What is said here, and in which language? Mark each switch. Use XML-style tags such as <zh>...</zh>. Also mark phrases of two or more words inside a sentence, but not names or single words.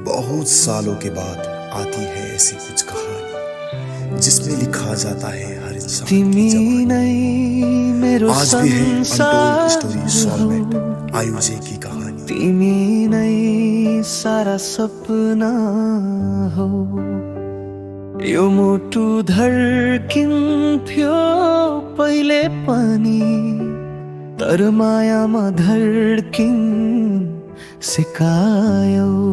<hi>बहुत सालों के बाद आती है ऐसी कुछ कहानी जिसमें लिखा जाता है हर इंसान की जवानी।</hi> <ne>मेरो</ne> <hi>आज भी है</hi> <en>untold story</en> <ne>संसार</ne> <hi>सॉल्वेंट आयुजे की कहानी।</hi> <ne>तिमी नै सारा सपना हो। यो मुटु धड्किन्थ्यो पहिले पनि, तर मायामा धड्किन सिकायौ।</ne>